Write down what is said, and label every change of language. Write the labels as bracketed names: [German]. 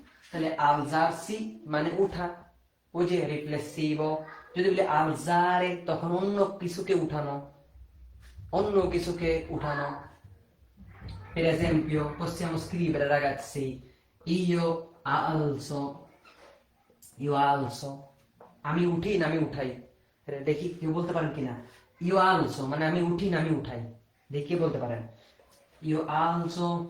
[Bangla] তাহলে আলজারসি মানে উঠা, ওই যে রিফ্লেসিভ। যদি বলি আলজারে, তখন অন্য কিছুকে উঠানো, অন্য কিছুকে উঠানো। [Italian] Per esempio, possiamo scrivere ragazzi, io alzo, io alzo, [Bangla] আমি উঠি না আমি উঠাই। দেখি কেউ বলতে পারেন কিনা, ইউ আলসো মানে আমি উঠি না আমি উঠাই, দেখি বলতে পারেন, ইউ আলসো।